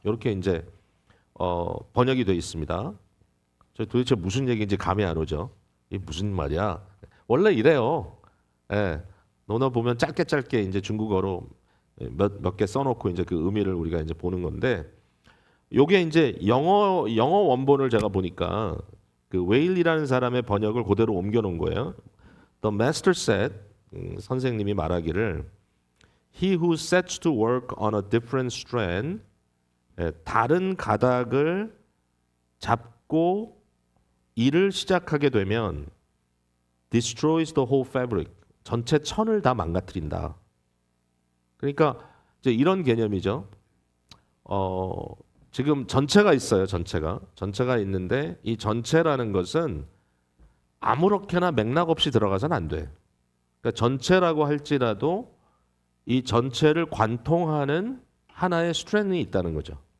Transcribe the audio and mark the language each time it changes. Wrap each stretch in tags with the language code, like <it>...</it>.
<ko>이렇게 이제 번역이 되어 있습니다. 저 도대체 무슨 얘기인지 감이 안 오죠. 이게 무슨 말이야? 원래 이래요. 예, 논어 보면 짧게 이제 중국어로 몇 개 써놓고 이제 그 의미를 우리가 이제 보는 건데, 요게 이제 영어 원본을 제가 보니까 그 웨일리라는 사람의 번역을 그대로 옮겨놓은 거예요.</ko> <en>The master said,</en> <ko>선생님이 말하기를</ko> <en>He who sets to work on a different strand,</en> <ko>다른 가닥을 잡고 일을 시작하게 되면</ko> <en>destroys the whole fabric,</en> <ko>전체 천을 다 망가뜨린다. 그러니까 이제 이런 개념이죠. 지금 전체가 있어요. 전체가 있는데 이 전체라는 것은 아무렇게나 맥락 없이 들어가서는 안 돼. 그러니까 전체라고 할지라도 이 전체를 관통하는 하나의 스트랜드가 있다는 거죠.</ko>